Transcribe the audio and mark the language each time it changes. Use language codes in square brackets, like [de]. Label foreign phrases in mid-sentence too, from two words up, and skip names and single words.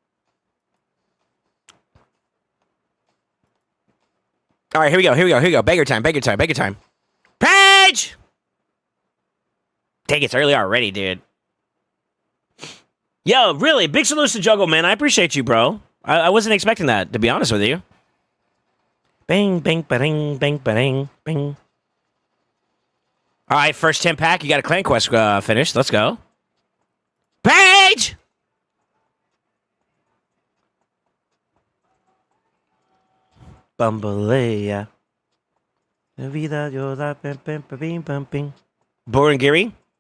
[en] All right, here we go. Beggar time. Page! Dang, it's early already, dude. Yo, really, big salute to Jungle, man. I appreciate you, bro. I wasn't expecting that, to be honest with you. Bang, bang, ba-ding, bang, ba-ding, bang. All right, first 10 pack. You got a clan quest finished. Let's go. Page! Bambalea. Borangiri.